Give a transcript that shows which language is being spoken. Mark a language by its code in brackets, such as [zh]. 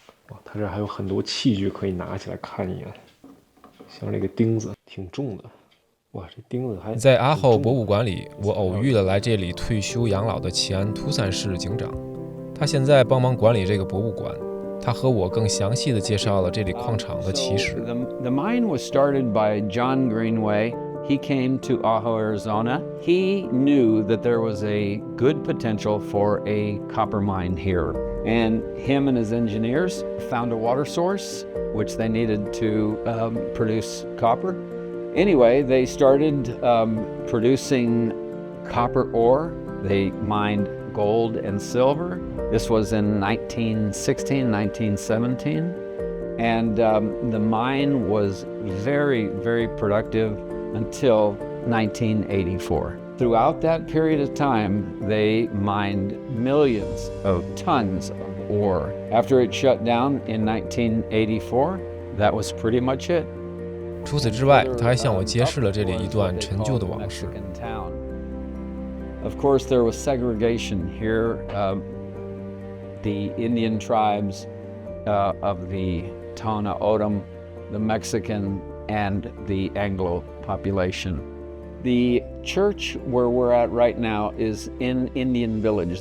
[zh] 哇，它这还有很多器具可以拿起来看一眼，像这个钉子挺重的。哇，这钉子还在阿后博物馆里，我偶遇了来这里退休养老的前图森市警长，他现在帮忙管理这个博物馆。他和我更详细的介绍了这里矿场的起始。 [en] The mine was started by John Greenway. He came to Ajo, Arizona. He knew that there was a good potential for a copper mine here. And him and his engineers found a water source, which they needed to produce copper. Anyway, they started producing copper ore. They mined gold and silver. This was in 1916, 1917. And the mine was very, very productive until 1984. Throughout that period of time, they mined millions of tons of ore. After it shut down in 1984, that was pretty much it. [zh] 除此之外，他还向我揭示了这里一段陈旧的往事。 [en] Of course, there was segregation here. The Indian tribes of the Tona O'odham, the Mexican, and the Anglo population. The church where we're at right now is in Indian Village.